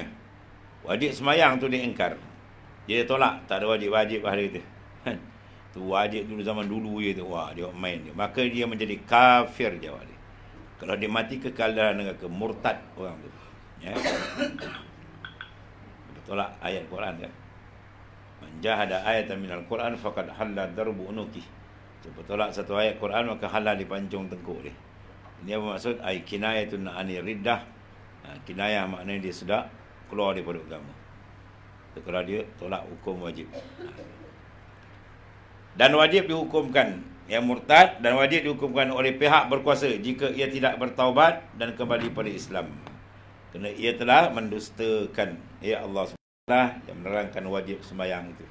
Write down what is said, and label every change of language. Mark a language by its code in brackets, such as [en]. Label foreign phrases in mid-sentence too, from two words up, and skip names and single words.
[ms] Wajib sembahyang tu dia ingkar. Dia tolak, tak ada wajib-wajib hari itu. Tu wajib dulu zaman dulu je tu. Wah, dia main dia. Maka dia menjadi kafir jawab dia. Kalau dia mati kekal dalam neraka, murtad orang tu. Ya. Tolak ayat Quran kan. [ar] Man jahada ayatan minal Quran faqad halla darbu unuki. [ms] Cuba tolak satu ayat Quran maka halal dipancung tengkuk dia. Ini apa maksud? [ar] Ai kinayatun ani riddah. [ms] Kinayah maknanya dia sudah keluar daripada agama. Kalau dia tolak hukum wajib. Dan wajib dihukumkan yang murtad dan wajib dihukumkan oleh pihak berkuasa jika ia tidak bertaubat dan kembali pada Islam. Kerana ia telah mendustakan Allah SWT yang menerangkan wajib sembahyang itu.